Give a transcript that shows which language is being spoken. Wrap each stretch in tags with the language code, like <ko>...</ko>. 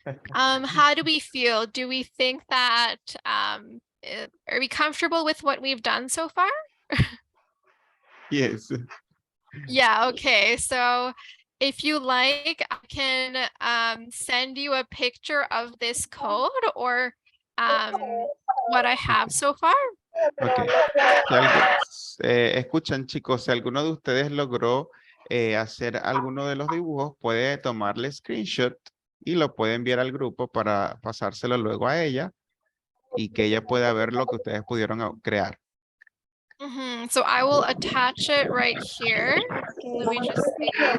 <en>How do we feel? Do we think that are we comfortable with what we've done so far? Yes. Yeah, okay. So if you like, I can send you a picture of this code, or what I have so far. Okay.</en> <es>Escuchan, chicos, si alguno de ustedes logró hacer alguno de los dibujos, puede tomarle screenshot y lo puede enviar al grupo para pasárselo luego a ella y que ella pueda ver lo que ustedes pudieron crear.</es> <en>So I will attach it right here. Let me just see.</en>